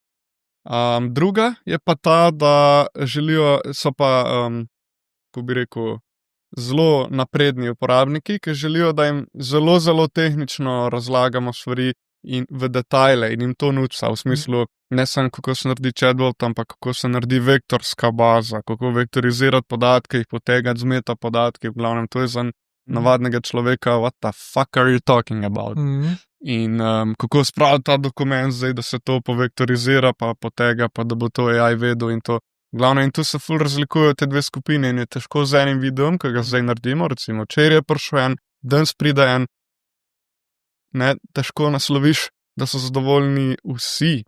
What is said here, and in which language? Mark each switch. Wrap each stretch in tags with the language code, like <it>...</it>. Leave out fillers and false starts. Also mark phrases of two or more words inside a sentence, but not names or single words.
<sl>Druga je pa ta, da želijo, so pa, ko bi rekel, zelo napredni uporabniki, ki želijo, da jim zelo, zelo tehnično razlagamo stvari in v detajle in jim to nuca, v smislu ne samo kako se naredi chatbot, ampak kako se naredi vektorska baza, kako vektorizirati podatke, jih potegati z meta podatki, v glavnem to je za navadnega človeka,</sl> <en>what the fuck are you talking about?</en> <sl>In kako spraviti ta dokument zdaj, da se to povektorizira, pa potega, pa da bo to AI vedel in to. Glavno, in tu se ful razlikujejo te dve skupine in je težko z enim videom, ki ga zdaj naredimo, recimo včeraj je prišel en, danes pride en, ne, težko nasloviš, da so zadovoljni vsi.</sl>